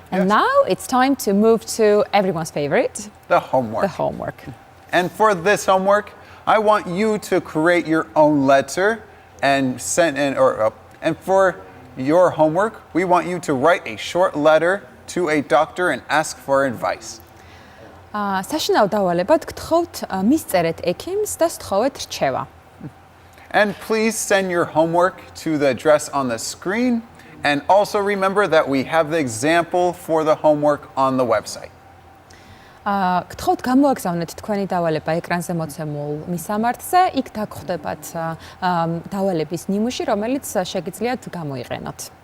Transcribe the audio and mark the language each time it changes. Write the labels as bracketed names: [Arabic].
[English] And now it's time to move to everyone's favorite, the homework. the homework. And for this homework, I want you to create your own letter and send in, and for your homework, we want you to write a short letter to a doctor and ask for advice. [Georgian] საშინაო დავალებად გთხოვთ მისწერეთ ექიმს და სთხოვეთ რჩევა. [English] And please send your homework to the address on the screen. And also remember that we have the example for the homework on the website. [Georgian] გთხოვთ გამოაგზავნეთ თქვენი დავალება ეკრანზე მოცემულ მისამართზე, იქ დაგხვდებათ დავალების ნიმუში, რომელიც შეგიძლიათ გამოიყენოთ.